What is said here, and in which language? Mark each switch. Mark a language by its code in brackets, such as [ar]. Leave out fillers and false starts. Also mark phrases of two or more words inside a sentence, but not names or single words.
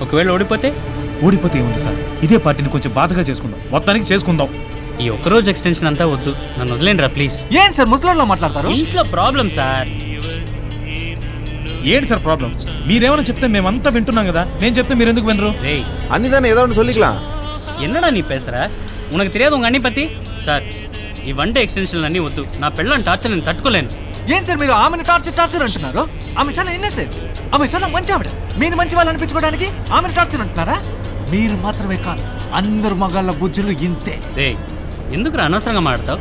[te] ఒకవేళ ఓడిపోతే ఏముంది సార్, ఇదే పార్టీని కొంచెం బాధగా చేసుకుందాం. మొత్తానికి చేసుకుందాం. ఈ ఒక్కరోజు ఎక్స్టెన్షన్ అంతా వద్దు, నన్ను వదిలేండి రా ప్లీజ్. ఏం సార్ ముసలిలో మాట్లాడతారు? ఇంట్లో ప్రాబ్లం సార్. ఏంటి సార్ ప్రాబ్లం? మీరేమైనా చెప్తే మేమంతా వింటున్నాం కదా, నేను చెప్తే మీరు ఎందుకు వినరు? [ta] டேய் அன்னிதானே ஏதோ ஒன்று சொல்லிக்கலாம். என்னடா நீ பேசுற? உனக்கு தெரியாது உங்க அண்ணி பத்தி? [te] సార్ ఈ [en] one day extension [te] అన్నీ వద్దు, నా పెళ్ళని టార్చర్ నేను తట్టుకోలేను. ఏం సార్ మీరు ఆమెను టార్చర్ అంటున్నారు? ఆమె చాలా ఇన్నసెంట్, ఆమె చాలా మంచి ఆవిడ. మీరు మంచి వాళ్ళు అనిపించుకోవడానికి ఆమెను టార్చర్ అంటున్నారా? మీరు మాత్రమే కాదు, అందరు మగాళ్ళ బుద్ధులు ఇంతే. రే ఎందుకు అనవసరంగా మాడతావు?